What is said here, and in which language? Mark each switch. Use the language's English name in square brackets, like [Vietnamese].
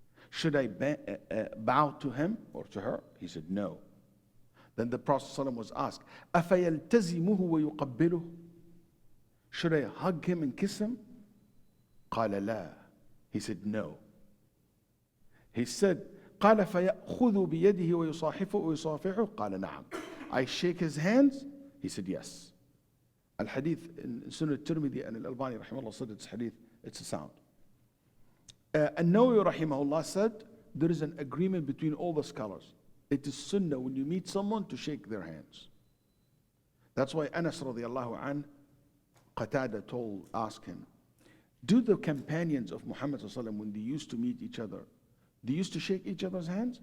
[English] Should I bow to him or to her? He said no. Then the Prophet ﷺ was asked, [Arabic] أفيلتزمه ويقبله? [English] Should I hug him and kiss him? [Arabic] قال لا. [English] He said no. He said, [Arabic] قال فيأخذ بيده ويصافحه قال نعم. [English] I shake his hands? He said yes. Al-Hadith in Sunan al-Tirmidhi and al-Albani rahimahullah said it's hadith, it's a sound. An-Nawawi rahimahullah said there is an agreement between all the scholars. It is sunnah when you meet someone to shake their hands. That's why Anas radiallahu an, Qatada asked him, do the companions of Muhammad sallallahu alaihi wasallam, when they used to meet each other, they used to shake each other's hands?